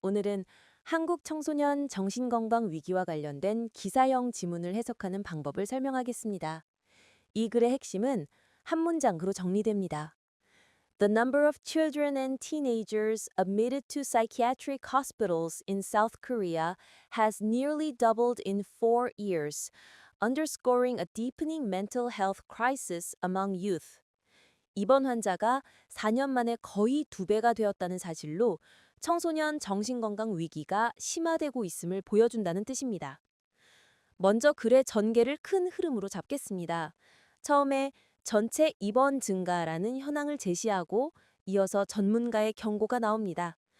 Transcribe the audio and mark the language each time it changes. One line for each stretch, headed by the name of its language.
Korean: 오늘은 한국 청소년 정신건강 위기와 관련된 기사형 지문을 해석하는 방법을 설명하겠습니다. 이 글의 핵심은 한 문장으로 정리됩니다.
English: The number of children and teenagers admitted to psychiatric hospitals in South Korea has nearly doubled in 4 years, underscoring a deepening mental health crisis among youth.
Korean: 입원 환자가 4년 만에 거의 2배가 되었다는 사실로 청소년 정신건강 위기가 심화되고 있음을 보여준다는 뜻입니다. 먼저 글의 전개를 큰 흐름으로 잡겠습니다. 처음에 전체 입원 증가라는 현황을 제시하고 이어서 전문가의 경고가 나옵니다.